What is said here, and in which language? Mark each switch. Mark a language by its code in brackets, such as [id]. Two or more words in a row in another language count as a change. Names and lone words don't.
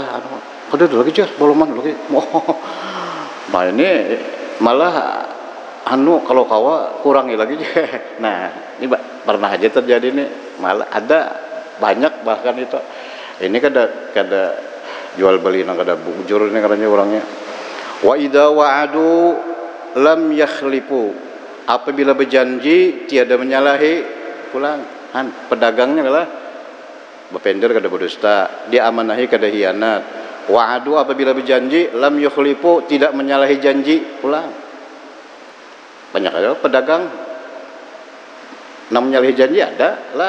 [bjn] Kada lagi jar, belum lagi. Nah ini malah kalau kawa kurangi lagi. [id] Nah ini pernah aja terjadi nih, malah ada banyak bahkan itu. [bjn] Ini kada jual beli nang kada bujur ini katanya orangnya. [ar] وإذا وعدوا لم يخلفوا, [id] apabila berjanji tiada menyalahi pulang. [bjn] Pedagangnya kalah bepender kada berdusta, dia amanahi kada hianat. [id] Wa'adu apabila berjanji [ar] لم يخلفوا, [id] tidak menyalahi janji pulang. [bjn] Banyak ada pedagang nak menyalahi janji ada lah.